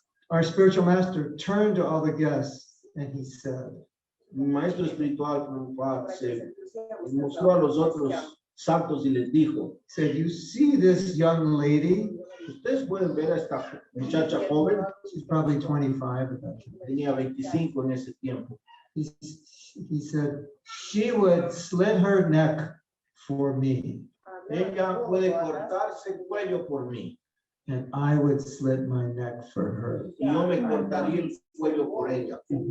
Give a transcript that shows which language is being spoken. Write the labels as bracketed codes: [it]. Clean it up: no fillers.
[en] our spiritual master turned to all the guests and he said, [es] mi maestro espiritual Prabhupada se mostró a los otros santos y les dijo, [en] you see this young lady? [es] ustedes pueden ver a esta muchacha joven, [en] She's probably 25 at that time. [es] tenía 25 en ese tiempo. [en] He said, she would slit her neck for me, [es] Ella puede cortarse el cuello por mí [en] and I would slit my neck for her. [es] y yo me cortaría el cuello por ella.